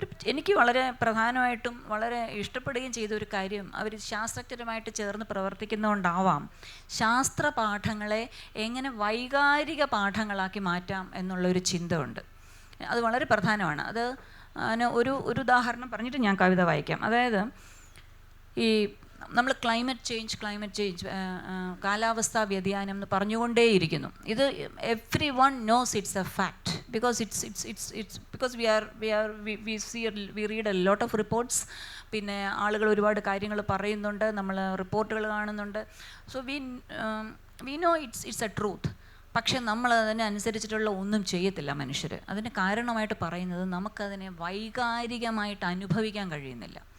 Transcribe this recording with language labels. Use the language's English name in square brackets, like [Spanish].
[Malayalam] എനിക്ക് വളരെ പ്രധാനമായിട്ടും വളരെ ഇഷ്ടപ്പെടുകയും ചെയ്ത ഒരു കാര്യം, അവർ ശാസ്ത്രജ്ഞരുമായിട്ട് ചേർന്ന് പ്രവർത്തിക്കുന്നതുകൊണ്ടാവാം, ശാസ്ത്ര പാഠങ്ങളെ എങ്ങനെ വൈകാരിക പാഠങ്ങളാക്കി മാറ്റാം എന്നുള്ളൊരു ചിന്ത ഉണ്ട്. അത് വളരെ പ്രധാനമാണ്. അത് ഒരു ഉദാഹരണം പറഞ്ഞിട്ട് ഞാൻ കവിത വായിക്കാം. അതായത് ഈ നമ്മൾ ക്ലൈമറ്റ് ചേഞ്ച് കാലാവസ്ഥാ വ്യതിയാനം എന്ന് പറഞ്ഞുകൊണ്ടേയിരിക്കുന്നു. [English] ഇത് everyone knows it's a fact because because we read a lot of reports. [Malayalam] പിന്നെ ആളുകൾ ഒരുപാട് കാര്യങ്ങൾ പറയുന്നുണ്ട്, നമ്മൾ റിപ്പോർട്ടുകൾ കാണുന്നുണ്ട്. [English] So we know it's a truth. [Malayalam] പക്ഷെ നമ്മൾ അതിനനുസരിച്ചിട്ടുള്ള ഒന്നും ചെയ്യത്തില്ല മനുഷ്യർ. അതിന് കാരണമായിട്ട് പറയുന്നത് നമുക്കതിനെ വൈകാരികമായിട്ട് അനുഭവിക്കാൻ കഴിയുന്നില്ല.